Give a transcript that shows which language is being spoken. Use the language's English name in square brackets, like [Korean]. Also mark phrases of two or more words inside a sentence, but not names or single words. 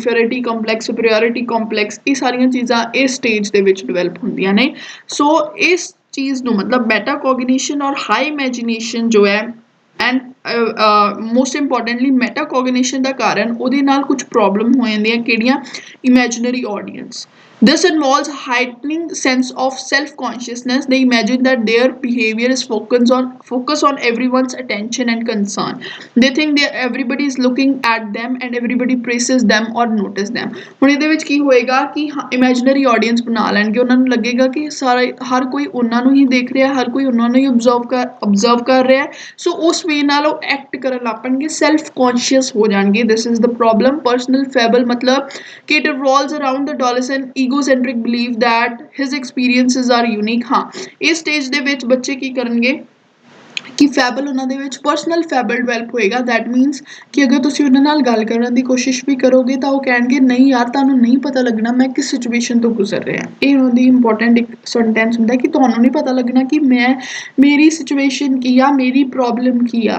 [English] inferiority complex, superiority complex, [Punjabi] ਇਹ ਸਾਰੀਆਂ ਚੀਜ਼ਾਂ ਇਸ ਸਟੇਜ ਦੇ ਵਿੱਚ ਡਿਵੈਲਪ ਹੁੰਦੀਆਂ ਨੇ। ਸੋ ਇਸ ਚੀਜ਼ ਨੂੰ ਮਤਲਬ ਮੈਟਾਕੋਗਨੀਸ਼ਨ ਔਰ [English] high imagination [Punjabi] ਜੋ ਹੈ [English] and most importantly metacognition [Punjabi] ਦਾ ਕਾਰਨ ਉਹਦੇ ਨਾਲ ਕੁਝ ਪ੍ਰੋਬਲਮ ਹੋ ਜਾਂਦੀਆਂ। [English] ਕਿਹੜੀਆਂ? imaginary audience. This involves heightening sense of self-consciousness. They imagine that their behavior is focus on everyone's attention and concern. They think that everybody is looking at them and everybody praises them or notice them. [Punjabi] ਹੁਣ ਇਹਦੇ ਵਿੱਚ ਕੀ ਹੋਏਗਾ ਕਿ [English] imaginary audience [Punjabi] ਬਣਾ ਲੈਣਗੇ, ਉਹਨਾਂ ਨੂੰ ਲੱਗੇਗਾ ਕਿ ਹਰ ਕੋਈ ਉਹਨਾਂ ਨੂੰ ਹੀ ਦੇਖ ਰਿਹਾ, ਹਰ ਕੋਈ ਉਹਨਾਂ ਨੂੰ ਹੀ observe ਕਰ ਰਿਹਾ। ਸੋ ਉਸ ਵੇ ਨਾਲ ਉਹ ਐਕਟ ਕਰਨ ਲੱਗ ਪੈਣਗੇ, [English] self conscious [Punjabi] ਹੋ ਜਾਣਗੇ। [English] This is the problem. Personal fable [Punjabi] ਮਤਲਬ ਕਿ [English] it revolves around the adolescent egocentric belief that his experiences are unique। [Punjabi] ਹਾਂ, ਇਸ ਸਟੇਜ ਦੇ ਵਿੱਚ ਬੱਚੇ ਕੀ ਕਰਨਗੇ ਕਿ ਫੈਬਲ ਉਹਨਾਂ ਦੇ ਵਿੱਚ [English] personal fable [Punjabi] ਡਿਵੈਲਪ ਹੋਏਗਾ। [English] that means [Punjabi] ਕਿ ਅਗਰ ਤੁਸੀਂ ਉਹਨਾਂ ਨਾਲ ਗੱਲ ਕਰਨ ਦੀ ਕੋਸ਼ਿਸ਼ ਵੀ ਕਰੋਗੇ ਤਾਂ ਉਹ ਕਹਿਣਗੇ ਨਹੀਂ ਯਾਰ, ਤੁਹਾਨੂੰ ਨਹੀਂ ਪਤਾ ਲੱਗਣਾ ਮੈਂ ਕਿਸ ਸਿਚੁਏਸ਼ਨ ਤੋਂ ਗੁਜ਼ਰ ਰਿਹਾ। ਇਹ ਉਹਨਾਂ ਦੀ ਇੰਪੋਰਟੈਂਟ ਇੱਕ ਸੈਂਟੈਂਸ ਹੁੰਦਾ ਕਿ ਤੁਹਾਨੂੰ ਨਹੀਂ ਪਤਾ ਲੱਗਣਾ ਕਿ ਮੇਰੀ ਸਿਚੁਏਸ਼ਨ ਕੀ ਆ, ਮੇਰੀ ਪ੍ਰੋਬਲਮ ਕੀ ਆ।